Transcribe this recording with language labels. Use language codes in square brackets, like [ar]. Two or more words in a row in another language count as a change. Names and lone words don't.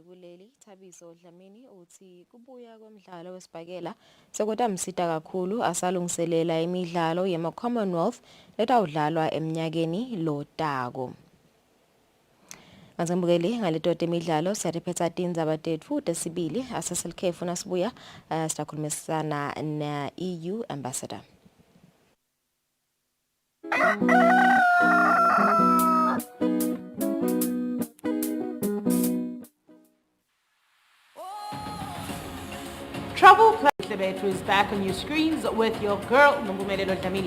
[ss] kuleli Thabiso Dlamini uthi kubuya kwemidlalo wesibhakela sekudamsita kakhulu asalungiselela imidlalo yema-Commonwealth letawudlalwa eminyakeni lotako. Ngazembukeli ngaletote imidlalo siyatiphetsa tindzaba tetfu tesibili aseselikhefu nasibuya sitakhulumisana na [en] EU ambassador. Travel Plus is back on your screens with your girl, Nombumelelo Dlamini.